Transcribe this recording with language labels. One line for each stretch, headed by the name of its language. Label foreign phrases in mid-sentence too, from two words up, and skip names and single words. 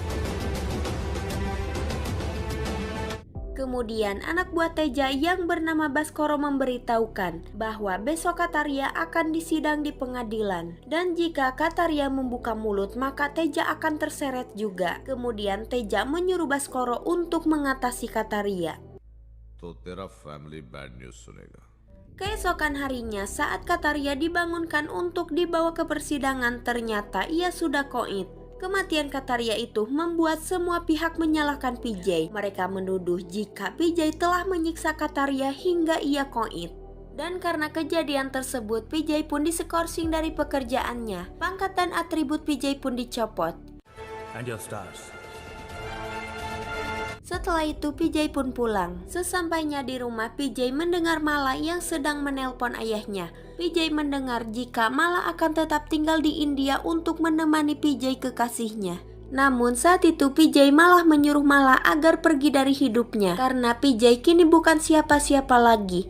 Indonesian: Kemudian anak buah Teja yang bernama Baskoro memberitahukan bahwa besok Kataria akan disidang di pengadilan. Dan jika Kataria membuka mulut maka Teja akan terseret juga. Kemudian Teja menyuruh Baskoro untuk mengatasi Kataria.
Hindi: तो तेरा
English: family bad news
Hindi: सुनेगा।
Indonesian: Keesokan harinya saat Kataria dibangunkan untuk dibawa ke persidangan, ternyata ia sudah koit. Kematian Kataria itu membuat semua pihak menyalahkan PJ. Mereka menuduh jika PJ telah menyiksa Kataria hingga ia koit. Dan karena kejadian tersebut, PJ pun diskorsing dari pekerjaannya. Pangkat dan atribut PJ pun dicopot.
English: And your stars.
Indonesian: Setelah itu PJ pun pulang. Sesampainya di rumah, PJ mendengar Mala yang sedang menelpon ayahnya. PJ mendengar jika Mala akan tetap tinggal di India untuk menemani PJ kekasihnya. Namun saat itu PJ malah menyuruh Mala agar pergi dari hidupnya karena PJ kini bukan siapa-siapa lagi.